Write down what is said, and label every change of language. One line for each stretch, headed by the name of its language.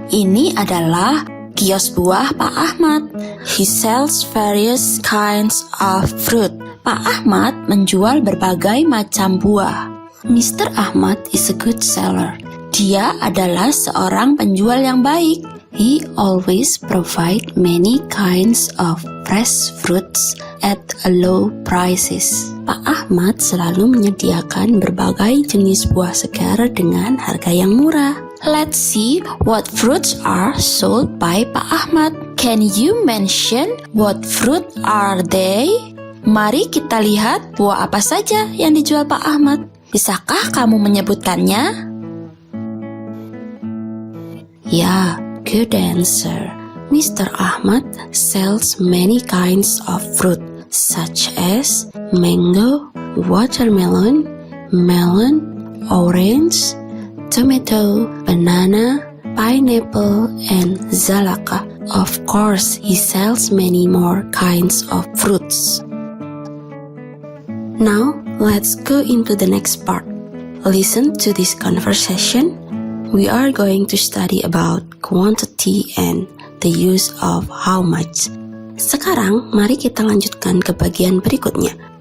Indonesian: Ini adalah kios buah Pak Ahmad.
English: He sells various kinds of fruit.
Indonesian: Pak Ahmad menjual berbagai macam buah. Mr.
English: Ahmad is a good seller.
Indonesian: Dia adalah seorang penjual yang baik.
English: He always provide many kinds of fresh fruits at a low prices.
Indonesian: Pak Ahmad selalu menyediakan berbagai jenis buah segar dengan harga yang murah.
English: Let's see what fruits are sold by Pak Ahmad. Can you mention what fruit are they?
Indonesian: Mari kita lihat buah apa saja yang dijual Pak Ahmad. Bisakah kamu menyebutkannya?
English: Ya, good answer. Mr. Ahmad sells many kinds of fruit such as mango, watermelon, melon, orange, tomato, banana, pineapple, and zalaka. Of course, he sells many more kinds of fruits. Now, let's go into the next part. Listen to this conversation. We are going to study about quantity and the use of how much.
Indonesian: Sekarang, mari kita lanjutkan ke bagian berikutnya.